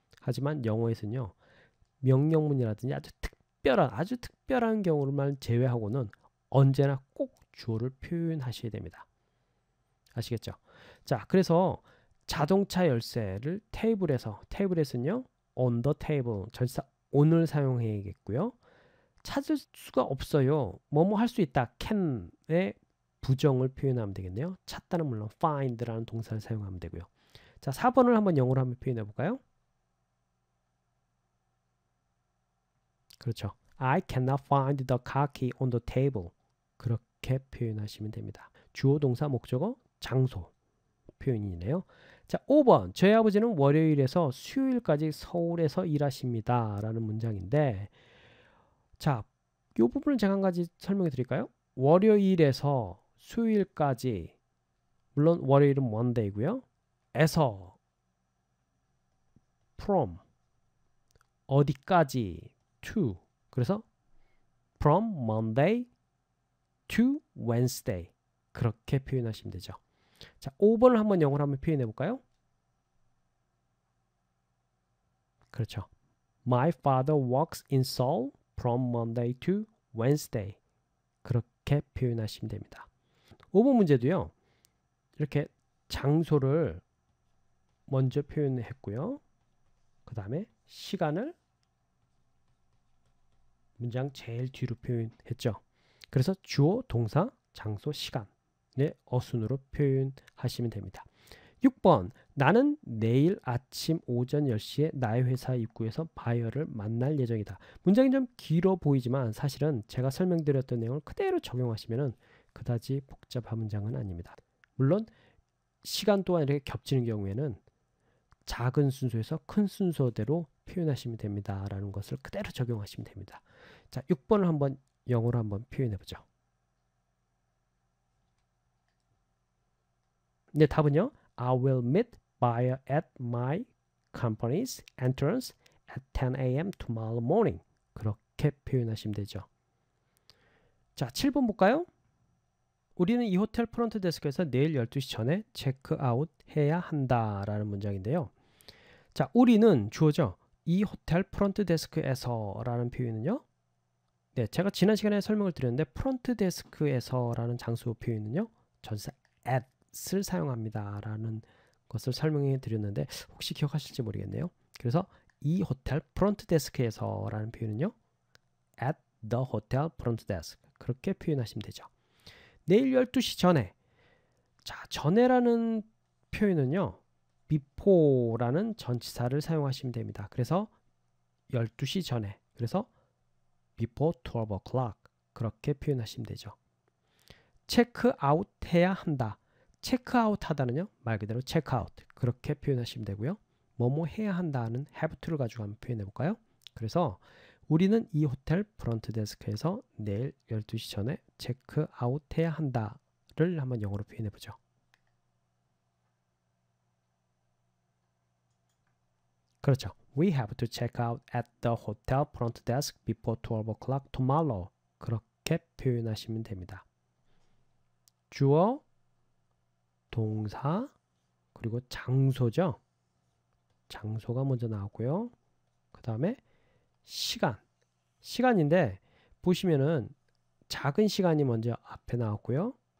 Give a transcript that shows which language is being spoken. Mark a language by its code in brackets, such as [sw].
[ko] 하지만 영어에서는요. 명령문이라든지 아주 특별한 경우만 제외하고는 언제나 꼭 주어를 표현하셔야 됩니다. 아시겠죠? 자, 그래서 자동차 열쇠를 테이블에서는요. [en] on the table, [ko] 전치사 on을 사용해야겠고요. 찾을 수가 없어요. 뭐뭐 할 수 있다. can의 부정을 표현하면 되겠네요. 찾다는 물론 find라는 동사를 사용하면 되고요. 자, 4번을 한번 영어로 한번 표현해 볼까요? 그렇죠. [en] I cannot find the car key on the table. [ko] 그렇게 표현하시면 됩니다. 주어, 동사, 목적어, 장소 표현이네요. 자, 5번. 저희 아버지는 월요일에서 수요일까지 서울에서 일하십니다. 라는 문장인데 자, 이 부분을 제가 한 가지 설명해 드릴까요? 월요일에서 수요일까지 물론 월요일은 monday고요. 에서 from 어디까지 to 그래서 [en] from Monday to Wednesday [ko] 그렇게 표현하시면 되죠. 자, 5번을 한번 영어로 한번 표현해 볼까요? 그렇죠. [en] My father works in Seoul from Monday to Wednesday. [ko] 그렇게 표현하시면 됩니다. 5번 문제도요. 이렇게 장소를 먼저 표현했고요. 그 다음에 시간을 문장 제일 뒤로 표현했죠. 그래서 주어, 동사, 장소, 시간의 어순으로 표현하시면 됩니다. 6번. 나는 내일 아침 오전 10시에 나의 회사 입구에서 바이어를 만날 예정이다. 문장이 좀 길어 보이지만 사실은 제가 설명드렸던 내용을 그대로 적용하시면 그다지 복잡한 문장은 아닙니다. 물론 시간 또한 이렇게 겹치는 경우에는 작은 순서에서 큰 순서대로 표현하시면 됩니다. 라는 것을 그대로 적용하시면 됩니다. 자, 6번을 한번 영어로 한번 표현해 보죠. 네, 답은요. [en] I will meet buyer at my company's entrance at 10 a.m. tomorrow morning. [ko] 그렇게 표현하시면 되죠. 자, 7번 볼까요? 우리는 이 호텔 프론트 데스크에서 내일 12시 전에 체크아웃 해야 한다 라는 문장인데요. 자, 우리는 주어죠. 이 호텔 프론트 데스크에서 라는 표현은요. 네, 제가 지난 시간에 설명을 드렸는데 프론트 데스크에서 라는 장소 표현은요. 전사 at을 사용합니다 라는 것을 설명해 드렸는데 혹시 기억하실지 모르겠네요. 그래서 이 호텔 프론트 데스크에서 라는 표현은요. [en] at the hotel front desk [ko] 그렇게 표현하시면 되죠. 내일 12시 전에 자, 전에라는 표현은요. before라는 전치사를 사용하시면 됩니다. 그래서 12시 전에 그래서 [en] before 12 o'clock [ko] 그렇게 표현하시면 되죠. 체크아웃 해야 한다. 체크아웃 하다는요. 말 그대로 체크아웃 그렇게 표현하시면 되고요. 뭐뭐 해야 한다는 have to를 가지고 한번 표현해 볼까요? 그래서 우리는 이 호텔 프론트 데스크에서 내일 12시 전에 체크아웃 해야 한다를 한번 영어로 표현해 보죠. 그렇죠. [en] We have to check out at the hotel front desk before 12 o'clock tomorrow. [ko] 그렇게 표현하시면 됩니다. 주어, 동사, 그리고 장소죠. 장소가 먼저 나왔고요. 그 다음에 시간인데 보시면은 작은 시간이 먼저 앞에 나왔고요.